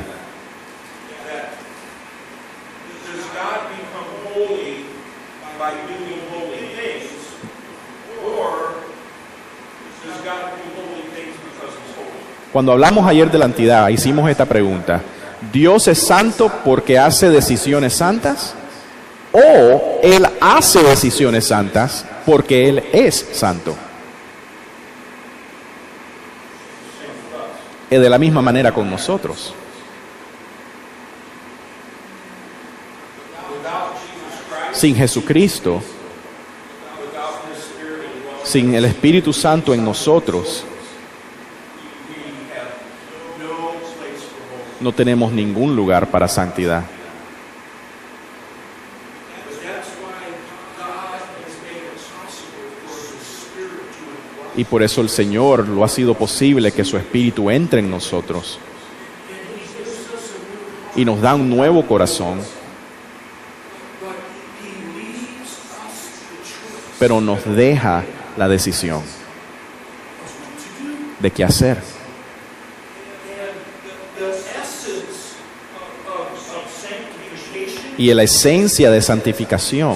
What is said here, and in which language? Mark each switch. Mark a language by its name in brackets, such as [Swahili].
[English] Does God become holy by doing holy things? Or does God do holy things because he's holy? [Spanish] Cuando hablamos ayer de la santidad, hicimos esta pregunta. ¿Dios es santo porque hace decisiones santas? ¿O Él hace decisiones santas porque Él es santo? Es de la misma manera con nosotros. Sin Jesucristo, [English] Without his spirit indwelling, [Spanish] sin el Espíritu Santo en nosotros, [English] we have no place for holiness. [Spanish] no tenemos ningún lugar para santidad. [English] But that's why God has made it possible for his spirit to indwell. [Spanish] Y por eso el Señor lo ha sido posible que su Espíritu entre en nosotros [English] And he gives us a new heart, [Spanish] y nos da un nuevo corazón, [English] but he leaves us the choice [Spanish] pero nos deja la decisión [English] of what to do. [Spanish] de qué hacer. [English] And the essence of sanctification [Spanish] Y la esencia de santificación